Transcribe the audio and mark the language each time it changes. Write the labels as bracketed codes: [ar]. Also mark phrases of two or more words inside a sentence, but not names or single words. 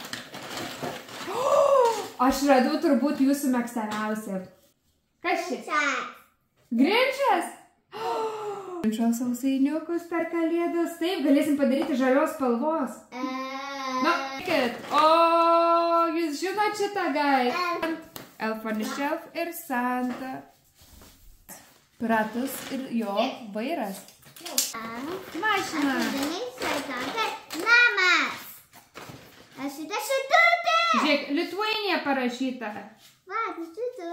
[lt] Aš radau turbūt jūsų mėgstamiausią. Kas čia? Grinčas? Grinčo sausainiukus per kalėdas. Taip, galėsim padaryti žalios spalvos. Na, kad. O, jūs žinot šitą gai? Elf on the Shelf ir Santa. Ratus ir jo vairas. Mašina. Namas. Aš šitą šitutė. Žiūrėk, Lithuania parašyta. Va, šitutė.